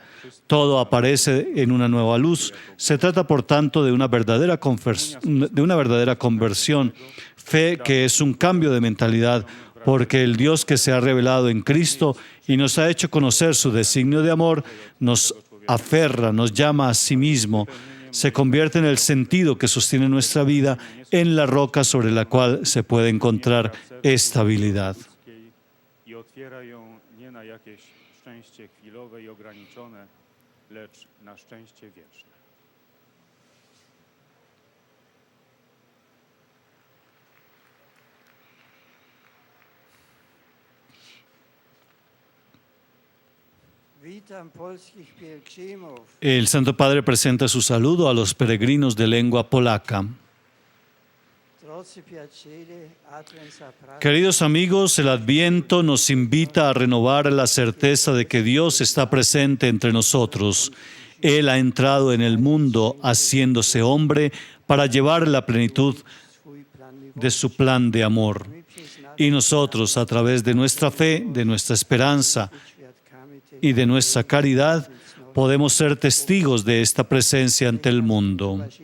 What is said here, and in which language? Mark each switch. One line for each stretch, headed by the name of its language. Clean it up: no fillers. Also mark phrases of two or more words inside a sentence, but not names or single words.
Spanish: Todo aparece en una nueva luz. Se trata, por tanto, de una verdadera conversión, fe que es un cambio de mentalidad, porque el Dios que se ha revelado en Cristo y nos ha hecho conocer su designio de amor, nos aferra, nos llama a sí mismo, se convierte en el sentido que sostiene nuestra vida, en la roca sobre la cual se puede encontrar estabilidad.
Polish: I otwiera ją nie na jakieś szczęście chwilowe i ograniczone, lecz na szczęście wieczne. Witam polskich pielgrzymów.
Spanish: El Santo Padre presenta su saludo a los peregrinos de lengua polaca.
Polish: Drodzy przyjaciele, Advent zaprasza.
Spanish: Queridos amigos, el Adviento nos invita a renovar la certeza de que Dios está presente entre nosotros. Él ha entrado en el mundo haciéndose hombre para llevar la plenitud de su plan de amor. Y nosotros, a través de nuestra fe, de nuestra esperanza y de nuestra caridad, podemos ser testigos de esta presencia ante el mundo.